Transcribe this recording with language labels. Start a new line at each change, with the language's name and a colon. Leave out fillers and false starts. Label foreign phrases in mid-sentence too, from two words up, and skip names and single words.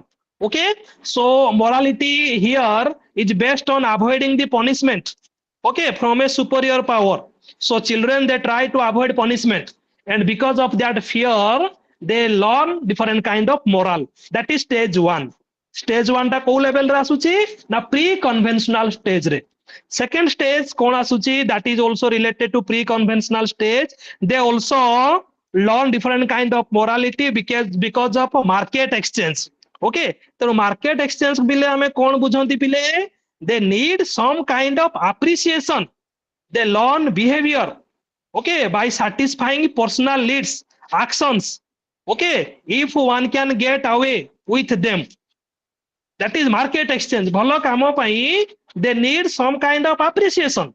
English: Okay, so morality here is based on avoiding the punishment, okay, from a superior power. So children, they try to avoid punishment, and because of that fear, they learn different kind of moral. That is stage 1. Stage 1
Odia: ଟା କୁ
English: level
Odia: ରେ ଆସୁଛି ନା
English: pre-conventional stage रे. Second stage
Odia: କଣ ଆସୁଛି,
English: that is also related to pre-conventional stage. They also learn different kind of morality because of market exchange.
Odia: Okay, तो
English: market exchange
Odia: ବୋଲି ଆମେ କଣ ବୁଝନ୍ତି ପିଲେ?
English: They need some kind of appreciation. They learn behavior, okay, by satisfying personal needs, actions. Okay, if one can get away with them, that is market exchange.
Odia: ଭଲ କାମ ପାଇଁ,
English: they need some kind of appreciation.